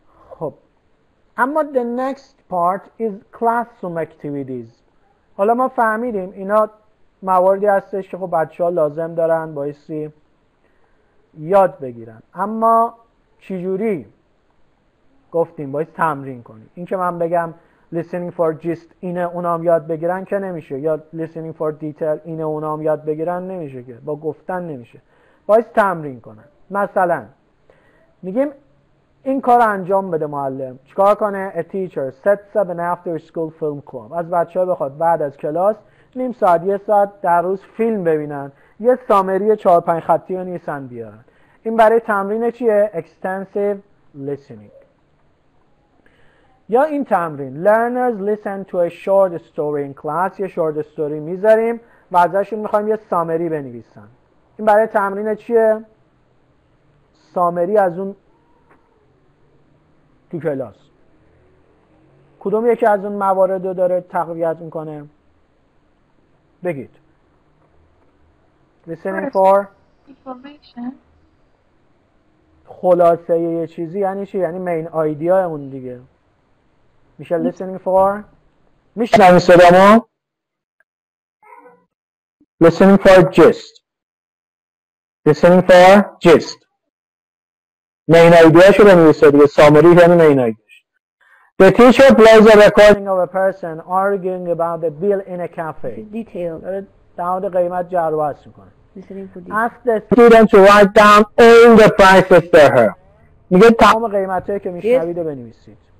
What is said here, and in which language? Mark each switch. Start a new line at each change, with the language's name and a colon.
Persian: خب اما
English: the next part is classroom activities.
Persian: حالا ما فهمیدیم اینا مواردی هستش که خب بچه ها لازم دارن بایستی یاد بگیرن، اما چجوری؟ گفتیم باید تمرین کنیم. این که من بگم listening for gist اینه اونام یاد بگیرن که نمیشه، یا listening for detail اینه اونام یاد بگیرن نمیشه، که با گفتن نمیشه، باید تمرین کنن. مثلا میگیم این کار انجام بده معلم، چیکار کنه؟
English: a teacher sets up an after school film club.
Persian: از بچه‌ها بخواد بعد از کلاس نیم ساعت یک ساعت در روز فیلم ببینن، یه سامری 4-5 خطی رو نیسن بیارن. این برای تمرین چیه؟ extensive listening. یا این تمرین
English: learners listen to a short story in class.
Persian: یه short story میذاریم و ازشون میخوایم یه سامری بنویسن. این برای تمرین چیه؟ سامری از اون تو کلاس. کدوم یکی از اون موارد رو داره تقویت میکنه؟ بگید.
English: listening for information.
Persian: خلاصه یه چیزی یعنی چی؟ یعنی مین آیدیا اون دیگه.
English: میشه listening for.
Persian: میشنوی صدامو؟
English: listening for gist. listening for gist.
Persian: مین آیدیاشو بنویسه دیگه. سامری یعنی مین آیدیاش.
English: The teacher plays a recording of a person arguing about the bill in a cafe. Detail.
Persian: داره در مورد قیمت جر و بحث میکنه.
English: Listening for detail. Ask the student to write down all the prices for her.
Persian: میگه تمام قیمتایی که میشنوید رو بنویسید.